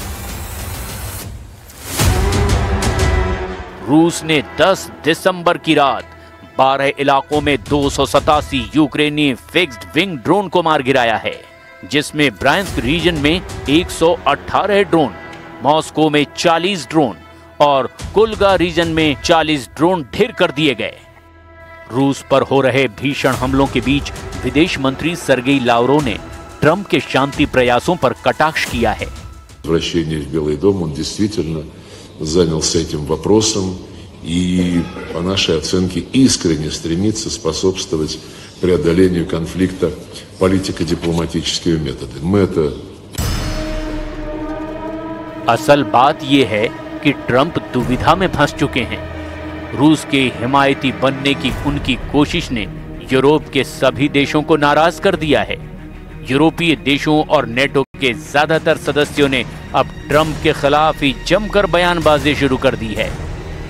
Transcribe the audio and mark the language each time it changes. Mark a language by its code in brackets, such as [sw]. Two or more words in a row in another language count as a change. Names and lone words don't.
[hi] रूस ने 10 दिसंबर की रात 12 इलाकों में 287 यूक्रेनी [en] fixed wing drone [hi] को मार गिराया है, जिसमें ब्रियांस्क रीजन में 118 ड्रोन, मॉस्को में 40 ड्रोन और कुलगा रीजन में 40 ड्रोन ढेर कर दिए गए। रूस पर हो रहे भीषण हमलों के बीच विदेश मंत्री सर्गेई लावरोव ने ट्रंप के शांति प्रयासों पर कटाक्ष किया है। [ru] Возвращение в Белый дом, он действительно занялся этим вопросом и, по нашей оценке, искренне стремится способствовать преодолению конфликта политико-дипломатическими методами. Мы это... [hi] असल बात यह है कि ट्रंप दुविधा में फंस चुके हैं। रूस के हिमायती बनने की उनकी कोशिश ने यूरोप के सभी देशों को नाराज कर दिया है। यूरोपीय देशों और नेटो के ज्यादातर सदस्यों ने अब ट्रंप के खिलाफ ही जमकर बयानबाजी शुरू कर दी है।